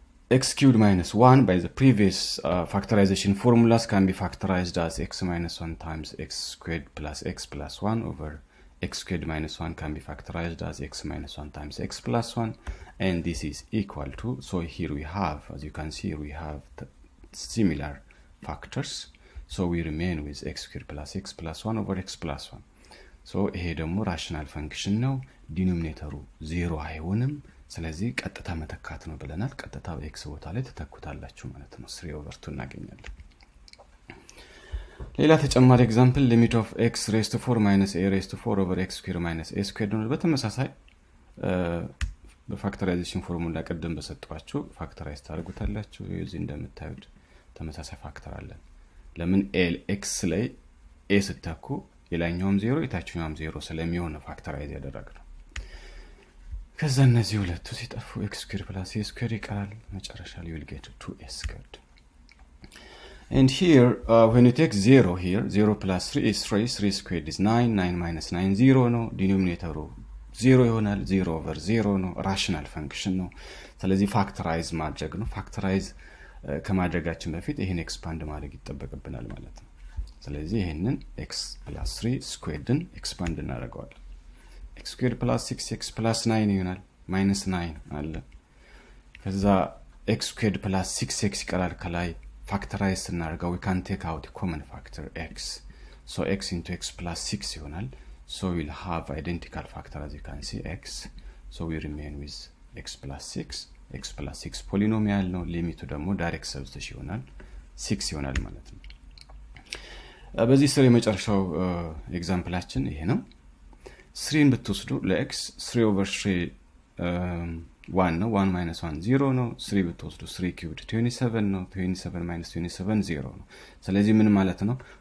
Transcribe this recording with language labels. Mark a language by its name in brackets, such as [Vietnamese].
[English] X cubed minus 1 by the previous factorization formulas can be factorized as x minus 1 times x squared plus x plus 1 over x squared minus 1 can be factorized as x minus 1 times x plus 1, and this is equal to, so here we have, as you can see, we have similar factors, so we remain with x squared plus x plus 1 over x plus 1. [Amharic] So ይሄ ደግሞ rational function ነው። ዲኖሚኔተሩ 0 አይሆንም። ስለዚህ ቀጥታ መተካት ነው ብለናል። ቀጥታ በx ቦታ ላይ ተተኩታላችሁ ማለት ነው። 3/2 እናገኛለን። ሌላ ተጨማሪ ኤግዛምፕል [English] limit of x raised to 4 minus a raised to 4 over x squared minus a squared [Amharic] ነው። በተመሳሳይ በፋክተራይዜሽን ፎርሙላ ቀደም በሰጣችሁ ፋክተራይዝ ታደርጉታላችሁ። እዚህ እንደምታዩት ተመሳሳይ ፋክተር አለን። ለምን x ላይ a ስተኩ የላይኛውም 0 የታችኛውም 0 ስለሚሆን ፋክተራይዝ ያደረግነው። ከዛ እነዚህ ሁለቱ ሲጠፉ [English] x squared plus a squared [Amharic] ይቀራል። መጨረሻ ላይ [English] will get 2a squared. And here, when you take 0 here, 0 plus 3 is 3, 3 squared is 9, 9 minus 9, [Amharic] 0 ነው። ዲኖሚኔተሩ 0 ይሆናል። 0 over 0 ነው። ራሽናል ፈንክሽን ነው። ስለዚህ ፋክተራይዝ ማድረግ ነው። ፋክተራይዝ ከማድረጋችን በፊት ይሄን ኤክስፓንድ ማድረግ ይጠበቅብናል ማለት ነው። ስለዚህ ይሄንን [English] x plus 3 [Amharic] squaredን ኤክስፓንድ እናደርገዋለን። [English] x squared plus 6x plus 9 [Amharic] ይሆናል። [English] minus 9 [Amharic] አለ። ከዛ [English] x squared plus 6x [Amharic] ይቀራል ከላይ [English] factorize [Amharic] ስናደርገው [English] we can take out the common factor x. So x into x plus 6 [Amharic] ይሆናል. [English] So we'll have identical factor as you can see x. So we remain with x plus 6. x plus 6 polynomial [Amharic] ነው። ሊሚቱ ደግሞ [English] direct substitution [Amharic] ይሆናል 6 ይሆናል ማለት ነው። በዚህ ስር የመጨረሻው ኤግዛምፕላችን ይሄ ነው። 3ን ብትወስዱ ለx 3 over 3 1 ነው። 1 minus 1 0 ነው። 3 ብትወስዱ 3 cubed 27 ነው። 27 minus 27 0 ነው። ስለዚህ ምን ማለት ነው?